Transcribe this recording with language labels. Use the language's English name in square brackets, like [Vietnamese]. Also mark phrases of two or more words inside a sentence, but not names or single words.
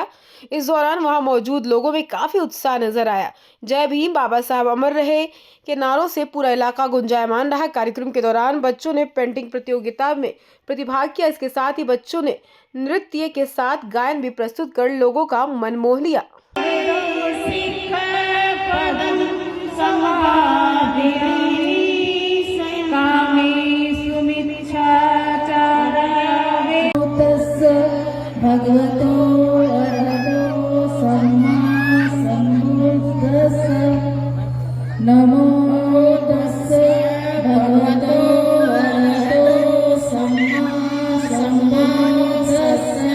[Hindi] इस दौरान वहां मौजूद लोगों में काफी उत्साह नजर आया। जय भीम, बाबा साहब अमर रहे के नारों से पूरा इलाका गुंजायमान रहा। कार्यक्रम के दौरान बच्चों ने पेंटिंग प्रतियोगिता में प्रतिभाग किया। इसके साथ ही बच्चों ने नृत्य के साथ गायन भी प्रस्तुत कर लोगों का मन मोह लिया। [Pali] भगवतो अरहतो सम्मा सम्बुद्धस्स नमो तस्से भगवतो अरहतो सम्मा सम्बुद्धस्स